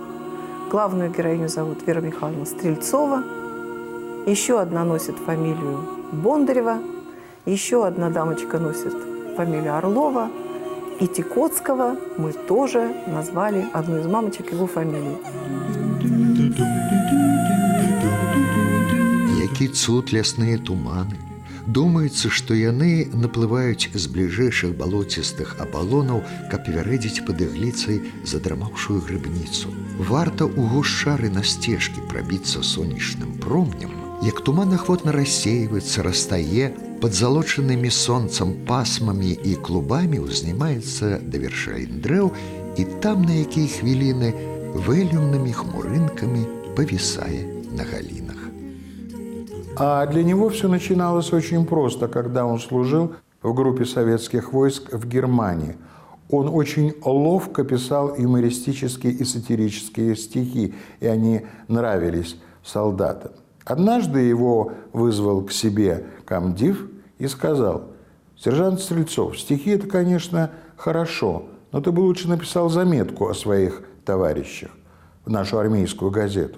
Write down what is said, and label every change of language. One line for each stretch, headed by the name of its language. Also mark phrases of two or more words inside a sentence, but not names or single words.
Russian: Главную героиню зовут Вера Михайловна Стрельцова, еще одна носит фамилию Бондарева, еще одна дамочка носит фамилию Орлова, и Тикоцкого мы тоже назвали одну из мамочек его фамилии.
Belarusian: Які цуд лясныя туманы, Думаецца, што яны наплываюць з бліжэйшых балоцістых абалонаў, каб вярэдзіць пад ігліцай задрамаўшую грыбніцу. Варта ў гушчары на сцежкі прабіцца сонечным промнем, як туман ахвотна рассейваецца, растае, пад залочанымі сонцам пасмамі і клубамі ўзнімаецца да вяршалін дрэў, і там на якія хвіліны вэлюмнымі хмурынкамі павісае на галінах.
Russian: А для него все начиналось очень просто, когда он служил в группе советских войск в Германии. Он очень ловко писал юмористические и сатирические стихи, и они нравились солдатам. Однажды его вызвал к себе комдив и сказал: «Сержант Стрельцов, стихи – это, конечно, хорошо, но ты бы лучше написал заметку о своих товарищах в нашу армейскую газету».